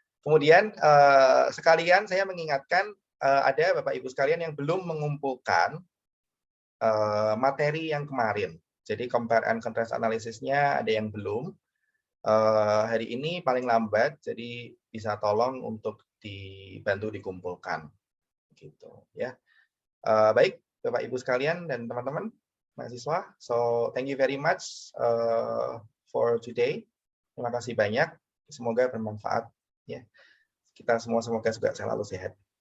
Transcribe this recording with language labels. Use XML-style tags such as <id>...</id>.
<id>Kemudian sekalian saya mengingatkan ada Bapak Ibu sekalian yang belum mengumpulkan materi yang kemarin. Jadi compare and contrast analisisnya ada yang belum. Hari ini paling lambat, jadi bisa tolong untuk dibantu dikumpulkan. Gitu ya. Baik Bapak Ibu sekalian dan teman-teman mahasiswa.</id> <en>So thank you very much for today.</en> <id>Terima kasih banyak. Semoga bermanfaat ya. Kita semua semoga juga selalu sehat.</id>